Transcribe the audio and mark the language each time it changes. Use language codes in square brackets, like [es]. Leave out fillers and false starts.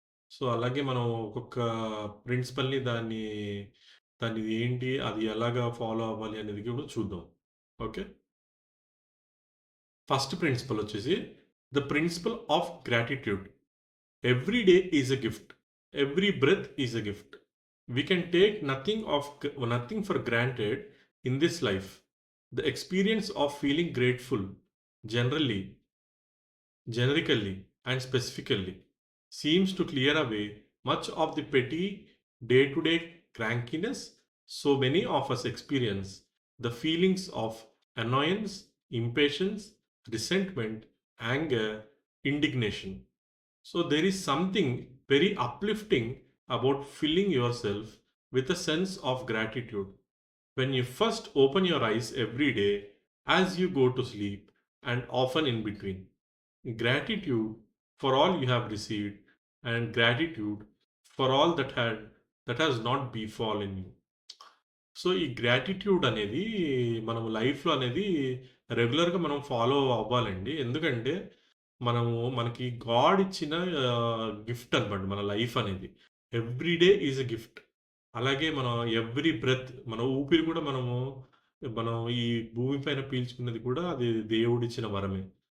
[te] So, అలాగే మనం ఒక్కొక్క ప్రిన్సిపల్‌ని దాన్ని ఏంటి, అది ఎలాగా ఫాలో అవ్వాలి అనేది కూడా చూద్దాం. ఓకే. ఫస్ట్ ప్రిన్సిపల్ వచ్చేసి [en] The principle of gratitude. Every day is a gift. Every breath is a gift. We can take nothing for granted in this life. The experience of feeling grateful generally generically and specifically seems to clear away much of the petty day to day crankiness so many of us experience, the feelings of annoyance, impatience, resentment, anger, indignation. So, there is something very uplifting about filling yourself with a sense of gratitude when you first open your eyes every day, as you go to sleep, and often in between. Gratitude for all you have received, and gratitude for all that has not befallen you. [te] So, ఈ gratitude అనేది లైఫ్‌లో అనేది రెగ్యులర్‌గా మనం follow అవ్వాలండి. ఎందుకంటే, మనకి God ఇచ్చిన గిఫ్ట్ అనమాట మన లైఫ్ అనేది. [en] Every day is a gift. [te] అలాగే మనం ఎవ్రీ బ్రెత్ మన ఊపిరి కూడా మనం ఈ భూమి పైన పీల్చుకున్నది కూడా అది దేవుడిచ్చిన వరమే.